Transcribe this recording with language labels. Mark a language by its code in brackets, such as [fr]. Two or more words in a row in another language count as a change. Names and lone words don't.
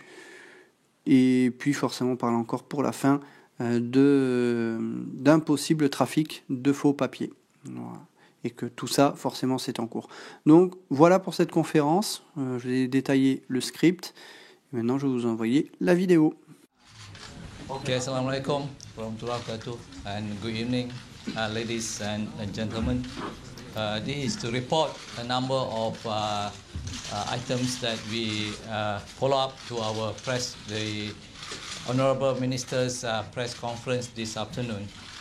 [fr] Et puis forcément, on parle encore pour la fin d'un possible trafic de faux papiers. Voilà. Et que tout ça, forcément, c'est en cours. Donc, voilà pour cette conférence. Je vais détailler le script. Et maintenant, je vais vous envoyer la vidéo. [ar] Okay, Assalamualaikum warahmatullahi wabarakatuh, [en] and good evening, ladies and gentlemen. This is to report a number of items that we follow up to our press, the Honourable Minister's press conference this afternoon.